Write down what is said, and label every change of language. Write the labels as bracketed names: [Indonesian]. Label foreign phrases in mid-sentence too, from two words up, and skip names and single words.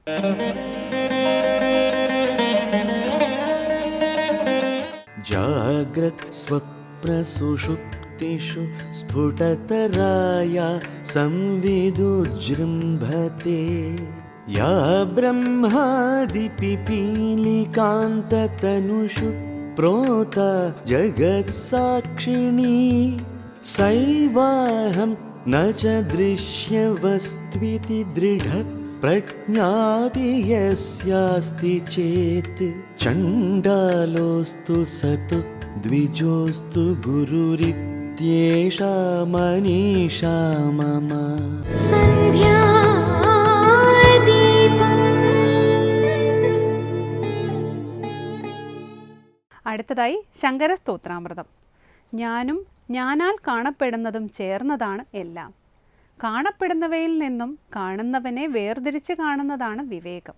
[Sanskrit] ജാഗ്രത് സ്വപ്നസുഷുപ്തിഷു സ്ഫുടതരായ സംവിദുജൃംഭത്തെ യാ ബ്രഹ്മാദിപിപീലികാന്തതനുഷു പ്രോത ജഗത്സാക്ഷിണീ സൈവാഹം न च दृश्यवस्त्विति दृढ प्रज्ञापि यस्यास्ति चेत् चण्डालोऽस्तु सतु द्विजोऽस्तु गुरुरित्येषा मनीषा मम. [Malayalam] അടുത്തതായി ശങ്കരസ്തോത്രാമൃതം. ഞാനും ഞാനാൽ കാണപ്പെടുന്നതും ചേർന്നതാണ് എല്ലാം. കാണപ്പെടുന്നവയിൽ നിന്നും കാണുന്നവനെ വേർതിരിച്ച് കാണുന്നതാണ് വിവേകം.